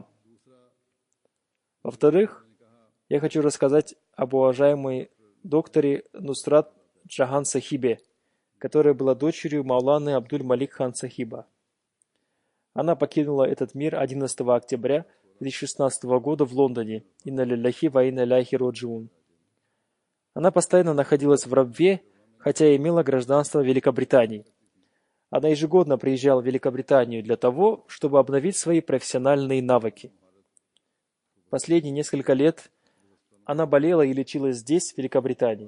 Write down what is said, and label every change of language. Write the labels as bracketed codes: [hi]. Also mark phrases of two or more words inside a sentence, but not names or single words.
[ru] Во-вторых, я хочу рассказать об уважаемой докторе Нусрат Джахан Сахибе, которая была дочерью Мауланы Абдуль Малик хан Сахиба. Она покинула этот мир 11 октября 2016 года в Лондоне. [ar] إنا لله وإنا إليه راجعون. [ru] Она постоянно находилась в рабстве, хотя и имела гражданство Великобритании. Она ежегодно приезжала в Великобританию для того, чтобы обновить свои профессиональные навыки. Последние несколько лет она болела и лечилась здесь, в Великобритании.